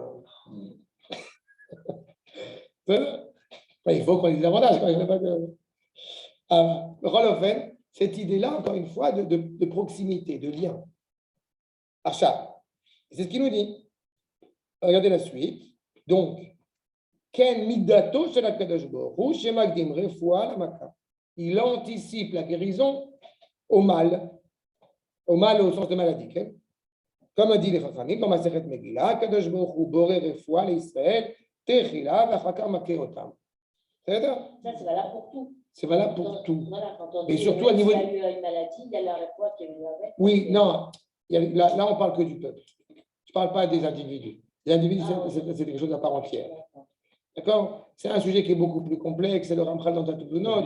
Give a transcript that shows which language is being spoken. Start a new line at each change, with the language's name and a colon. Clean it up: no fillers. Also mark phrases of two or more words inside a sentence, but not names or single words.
French: Il faut qu'on ait des avantages. Rolofen, cette idée-là, encore une fois, de proximité, de lien. Achat. C'est ce qu'il nous dit. Regardez la suite. Donc,
Hebrew: כן מידתו של הקדוש ברוך הוא שמקדים רפואה למכה.
French: Il anticipe la guérison au mal au sens de maladie. Okay? Comme dit les Chachamim dans
Hebrew: Masechet Megillah, הקדוש ברוך הוא בורא רפואה לישראל תחילה ואחר כך מכה אותם.
French: Ça, c'est valable pour tout. C'est valable pour tout. Voilà, quand on Et dit surtout à niveau. Il y a eu une maladie, il y a la réponse qui est venue avec. Oui, non. Là, on parle que du peuple. Je ne parle pas des individus. Les individus, c'est quelque chose à part entière. D'accord? C'est un sujet qui est beaucoup plus complexe, c'est le Ramchal dans Tatounot.